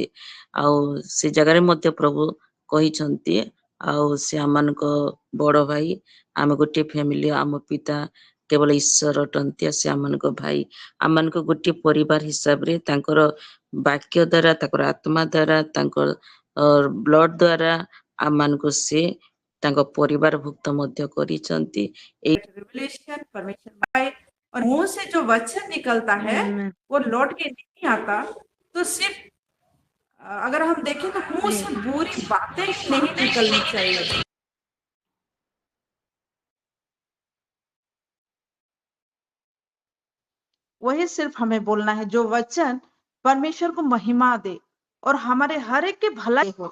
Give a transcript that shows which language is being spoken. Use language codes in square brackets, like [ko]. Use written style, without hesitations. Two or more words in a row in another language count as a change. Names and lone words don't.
[or] ଆଉ ସେ ଜାଗାରେ ମଧ୍ୟ ପ୍ରଭୁ କହିଛନ୍ତି ଆଉ ସେ ଆମମାନଙ୍କ ବଡ ଭାଇ ଆମେ ଗୋଟିଏ ଫ୍ୟାମିଲି ଆମ ପିତା କେବଳ ଈଶ୍ୱର ଅଟନ୍ତି ସେ ଆମମାନଙ୍କ ଭାଇ ଆମମାନଙ୍କ ଗୋଟିଏ ପରିବାର ହିସାବରେ ତାଙ୍କର ବାକ୍ୟ ଦ୍ଵାରା ତାଙ୍କର ଆତ୍ମା ଦ୍ଵାରା ତାଙ୍କର ବ୍ଲଡ ଦ୍ଵାରା ଆମମାନଙ୍କୁ ସେ ତାଙ୍କ ପରିବାର ଭୁକ୍ତ ମଧ୍ୟ କରିଛନ୍ତି। [hi] रिवलेशन परमेश्वर बाय और मुंह से जो वचन निकलता है वो लौट के नहीं आता। तो सिर्फ अगर हम देखें तो मुंह से बुरी बातें ही नहीं निकलनी चाहिए। वही सिर्फ हमें बोलना है जो वचन परमेश्वर को महिमा दे और हमारे हर एक के भलाई हो।